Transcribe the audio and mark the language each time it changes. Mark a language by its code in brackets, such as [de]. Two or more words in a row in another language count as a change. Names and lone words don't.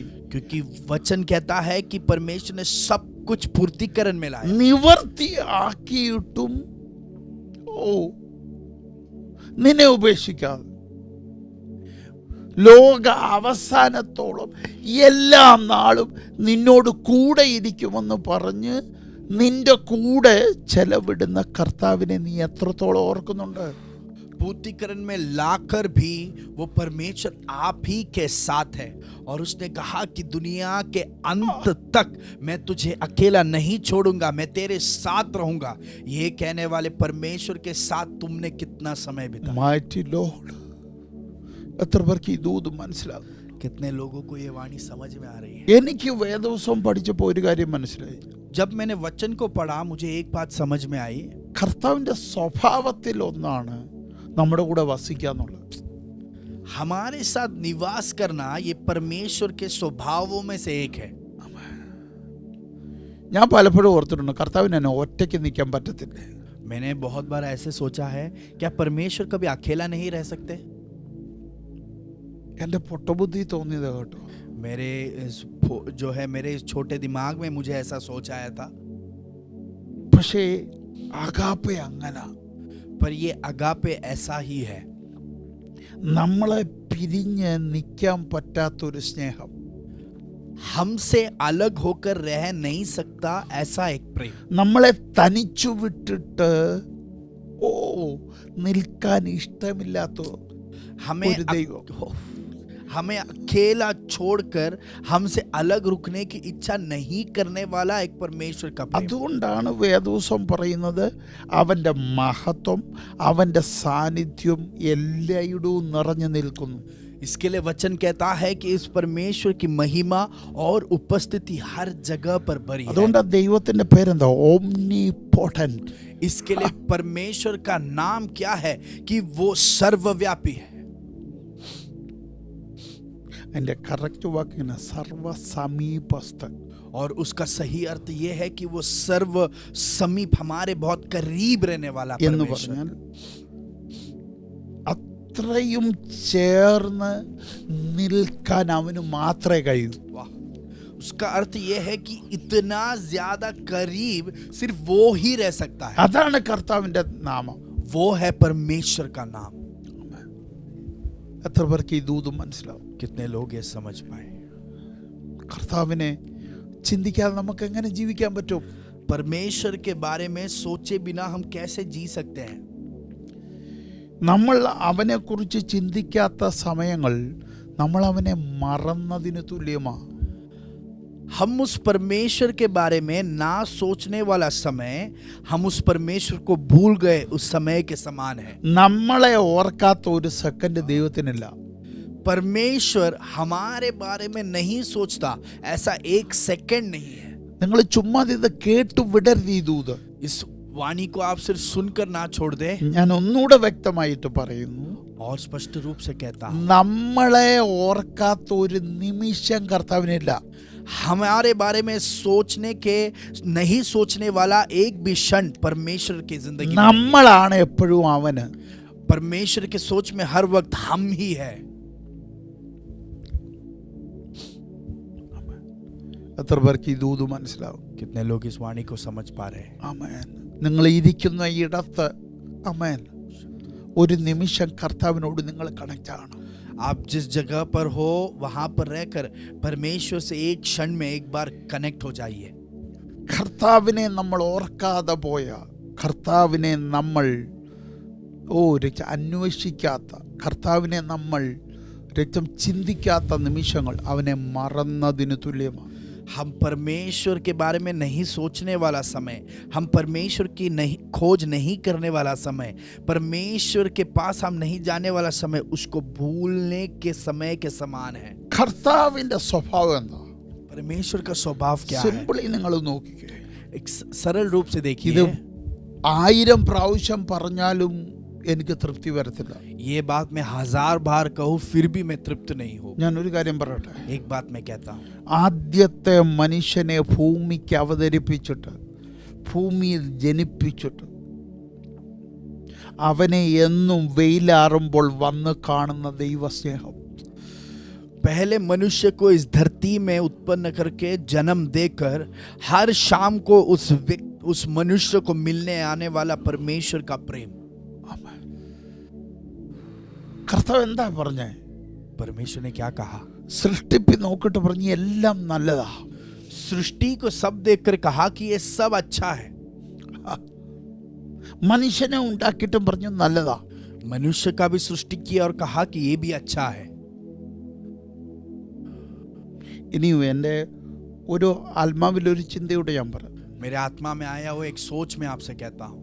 [hi] क्योंकि वचन कहता है कि परमेश्वर ने सब कुछ पूर्तिकरण में लाया। [ml] നിവർത്തിയാക്കിയിട്ടും നിന്നെ ഉപേക്ഷിക്കാതെ ലോക അവസാനത്തോളം എല്ലാ നാളും നിന്നോട് കൂടെ ഇരിക്കുമെന്ന് പറഞ്ഞ് നിന്റെ കൂടെ ചെലവിടുന്ന കർത്താവിനെ നീ എത്രത്തോളം ഓർക്കുന്നുണ്ട്? [hi] पूर्तिकरण में लाकर भी वो परमेश्वर आप ही के साथ है, और उसने कहा कि दुनिया के अंत तक मैं तुझे अकेला नहीं छोड़ूंगा, मैं तेरे साथ रहूंगा। ये कहने वाले परमेश्वर के साथ तुमने कितना समय बिताया? [en] Mighty Lord, [ml] എത്ര പേർക്ക് ഈ ദൂത് മനസ്സിലാകും? [hi] कितने लोगों को ये वाणी समझ में आ रही है? [ml] എനിക്ക് വേദോസം പഠിച്ചപ്പോൾ ഒരു കാര്യം മനസ്സിലായി. [hi] जब मैंने वचन को पढ़ा मुझे एक बात समझ में आई, [ml] കർത്താവിൻ്റെ സ്വഭാവത്തിൽ ഒന്നാണ് നമ്മുടെ കൂടെ വസിക്കാന്നുള്ളത്. [hi] हमारे साथ निवास करना ये परमेश्वर के स्वभावों में से एक है। [ml] ഞാൻ പലപ്പോഴും ഓർത്തിട്ടുണ്ട് കർത്താവിന് എന്നെ ഒറ്റയ്ക്ക് നിൽക്കാൻ പറ്റത്തില്ലേ. [hi] मैंने बहुत बार ऐसे सोचा है, क्या परमेश्वर कभी अकेला नहीं रह सकते? [ml] എൻ്റെ പൊട്ടബുദ്ധി തോന്നിയത് കേട്ടോ. [hi] मेरे जो है मेरे छोटे दिमाग में मुझे ऐसा सोच आया था, [ml] പക്ഷേ അഗാപ്പെ അങ്ങനെ [hi] पर ये अगापे ऐसा ही है। [ml] നമ്മളെ പിരിഞ്ഞ് നിൽക്കാൻ പറ്റാത്തൊരു സ്നേഹം, [hi] हमसे अलग होकर रह नहीं सकता ऐसा एक प्रेम, [ml] നമ്മളെ തനിച്ചു വിട്ടിട്ട് നിൽക്കാൻ ഇഷ്ടമില്ലാത്ത [hi] हमें [ml] ഒരു ദൈവം. [hi] हमें अकेला छोड़कर हमसे अलग रुकने की इच्छा नहीं करने वाला एक परमेश्वर का प्रेम। [ml] അതുകൊണ്ടാണ് വേദോസം പറയുന്നത് അവൻ്റെ മഹത്വം, അവൻ്റെ സാന്നിധ്യം എല്ലായിടവും നിറഞ്ഞു നിൽക്കുന്നു. [hi] इसके लिए वचन कहता है कि इस परमेश्वर की महिमा और उपस्थिति हर जगह पर भरी है। [ml] അതുകൊണ്ട് ദൈവത്തിന്റെ പേരെന്താ? ഓംനിപോട്ടന്റ്. [hi] इसके लिए परमेश्वर का नाम क्या है? कि वो सर्वव्यापी है। [ml] അതിന്റെ കറക്റ്റ് വാക്കിന് സർവസമീപസ്ഥൻ. [hi] और उसका सही अर्थ ये है कि वो सर्व समीप, हमारे बहुत करीब रहने वाला [ml] എന്ന് [hi] परमेश्वर। [ml] പറഞ്ഞാൽ അത്രയും ചേർന്ന് നിൽക്കാൻ അവന് മാത്രമേ കഴിയൂ. [hi] वाह, उसका अर्थ ये है कि इतना ज्यादा करीब सिर्फ वो ही रह सकता है। [ml] അതാണ് കർത്താവിന്റെ നാമം. [hi] वो है परमेश्वर का नाम। [ml] എത്ര പേർക്ക് ഈ ദൂത് മനസ്സിലാവും? [hi] कितने लोग ये समझ पाए? [ml] കർത്താവിനെ ചിന്തിക്കാതെ നമുക്ക് എങ്ങനെ ജീവിക്കാൻ പറ്റും? [hi] परमेश्वर के बारे में सोचे बिना हम कैसे जी सकते हैं? [ml] നമ്മൾ അവനെക്കുറിച്ച് ചിന്തിക്കാത്ത സമയങ്ങൾ നമ്മൾ അവനെ മറന്നതിന് തുല്യമാണ്. [hi] हम उस परमेश्वर के बारे में ना सोचने वाला समय हम उस परमेश्वर को भूल गए उस समय के समान है। [ml] നമ്മളെ ഓർക്കാത്ത ഒരു സെക്കൻഡ് ദൈവത്തിനില്ല. [hi] परमेश्वर हमारे बारे में नहीं सोचता, ऐसा एक सेकंड नहीं है। [ml] നിങ്ങൾ ചുമ്മാ ഇത് കേട്ടു വിടരുത് ഈ ദൂത്. [hi] इस वाणी को आप सिर्फ सुनकर ना छोड़ दे। [ml] ഞാൻ ഒന്നുകൂടെ വ്യക്തമായിട്ട് പറയുന്നു, [hi] और स्पष्ट रूप से कहता हूं, [ml] നമ്മളെ ഓർക്കാത്ത ഒരു നിമിഷം കർത്താവിനില്ല. [hi] हमारे बारे में सोचने के नहीं सोचने वाला एक भी क्षण परमेश्वर की जिंदगी में नहीं। [ml] നമ്മളാണ് എപ്പോഴും അവന്. [hi] परमेश्वर के सोच में हर वक्त हम ही है। [ml] എത്ര പേർക്ക് ഈ ദൂത് മനസ്സിലാവും? [hi] कितने लोग इस वाणी को समझ पा रहे हैं? [ml] ആമേൻ. നിങ്ങൾ ഇരിക്കുന്ന ഇടത്ത് ആമേൻ ഒരു നിമിഷം കർത്താവിനോട് നിങ്ങൾ കണക്റ്റ് ആണ്. [hi] आप जिस जगह पर हो वहां पर रहकर परमेश्वर से एक क्षण में एक बार कनेक्ट हो जाइए। [ml] കർത്താവിനെ നമ്മൾ ഓർക്കാതെ പോയ, കർത്താവിനെ നമ്മൾ അന്വേഷിക്കാത്ത, കർത്താവിനെ നമ്മൾ ചിന്തിക്കാത്ത നിമിഷങ്ങൾ അവനെ മറന്നതിന് തുല്യമാണ്. [hi] हम परमेश्वर के बारे में नहीं सोचने वाला समय, हम परमेश्वर की नहीं खोज नहीं करने वाला समय, परमेश्वर के पास हम नहीं जाने वाला समय उसको भूलने के समय के समान है। [ml] കർത്താവിന്റെ സ്വഭാവം എന്താ? [hi] परमेश्वर का स्वभाव क्या है? [ml] സിമ്പിളി നിങ്ങൾ നോക്കിക്കേ. [hi] एक सरल रूप से [ml] ഇത് [hi] देखिए। [ml] 1000 പ്രാവശ്യം പറഞ്ഞാലും എനിക്ക് തൃപ്തി വരത്തില്ല. [hi] ये बात मैं 1000 बार कहूँ फिर भी मैं तृप्त नहीं हूँ। [ml] ഞാൻ ഒരു കാര്യം പറയട്ടെ. [hi] एक बात मैं कहता हूँ, [ml] ആദ്യത്തെ മനുഷ്യനെ ഭൂമിക്ക് അവതരിപ്പിച്ചിട്ട്, ഭൂമിയിൽ ജനിപ്പിച്ചിട്ട്, അവനെ എന്നും വെയിലാറുമ്പോൾ വന്ന് കാണുന്ന ദൈവസ്നേഹം, [hi] पहले मनुष्य को इस धरती में उत्पन्न करके जन्म देकर हर शाम को उस मनुष्य को मिलने आने वाला परमेश्वर का प्रेम। [ml] കർത്താവ് എന്താ പറഞ്ഞേ? [hi] परमेश्वर ने क्या कहा? [ml] സൃഷ്ടിപ്പി നോക്കിട്ട് പറഞ്ഞു എല്ലാം നല്ലതാ. [hi] सृष्टि को सब देखकर कहा कि ये सब अच्छा है। [ml] മനുഷ്യനെ ഉണ്ടാക്കിയിട്ടും പറഞ്ഞു നല്ലതാ. [hi] मनुष्य का भी सृष्टि किया और कहा कि ये भी अच्छा है। [ml] ഇനിയും എൻ്റെ ഒരു ആത്മാവിലൊരു ചിന്തയോടെ ഞാൻ പറയാം. [hi] मेरे आत्मा में आया हुआ एक सोच में आपसे कहता हूँ।